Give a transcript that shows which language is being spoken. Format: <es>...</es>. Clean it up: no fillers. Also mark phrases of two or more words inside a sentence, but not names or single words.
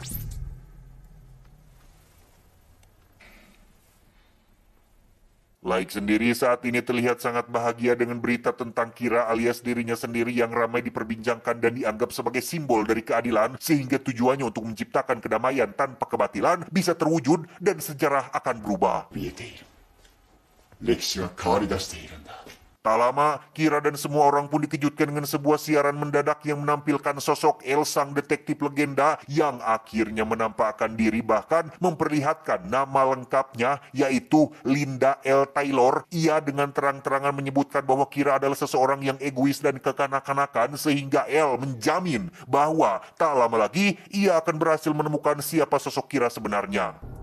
<id>Laik sendiri saat ini terlihat sangat bahagia dengan berita tentang Kira alias dirinya sendiri yang ramai diperbincangkan dan dianggap sebagai simbol dari keadilan, sehingga tujuannya untuk menciptakan kedamaian tanpa kebatilan bisa terwujud dan sejarah akan berubah.</id> <ja>見えている。歴史は変わり出しているんだ。</ja> <id>Tak lama, Kira dan semua orang pun dikejutkan dengan sebuah siaran mendadak yang menampilkan sosok El, sang detektif legenda yang akhirnya menampakkan diri, bahkan memperlihatkan nama lengkapnya, yaitu Linda L. Taylor. Ia dengan terang-terangan menyebutkan bahwa Kira adalah seseorang yang egois dan kekanak-kanakan, sehingga El menjamin bahwa tak lama lagi ia akan berhasil menemukan siapa sosok Kira sebenarnya.</id>